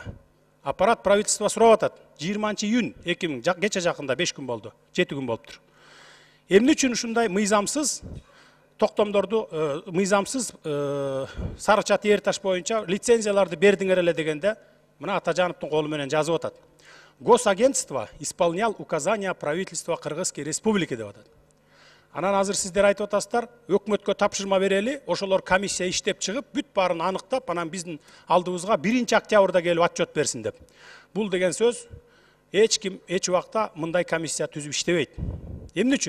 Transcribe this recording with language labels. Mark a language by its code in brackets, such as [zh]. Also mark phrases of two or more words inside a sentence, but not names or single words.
[ru] Аппарат правительство [ky] сурап атат. 20 июнь 2000 кече жакында 5 күн болду, 7 күн болуптур. Эмне үчүн ушундай мыйзамсыз токтомдорду, мыйзамсыз сары чат Эрташ боюнча лицензияларды бердиңер эле дегенде, мына Атажановдун колу менен жазып атат. [ru] Госагентство исполнял указания правительства Кыргызской республики деп атат. [ky] Анан азыр сиздер айтып атасыздар, өкмөткө тапшырма берели, ошолор комиссия иштеп чыгып, бүт баарын аныктап, анан биздин алдыбызга 1 октябрда келип отчет берсин деп. Бул деген сөз эч ким эч убакта мындай комиссия түзүп иштебейт. Эмне үчүн?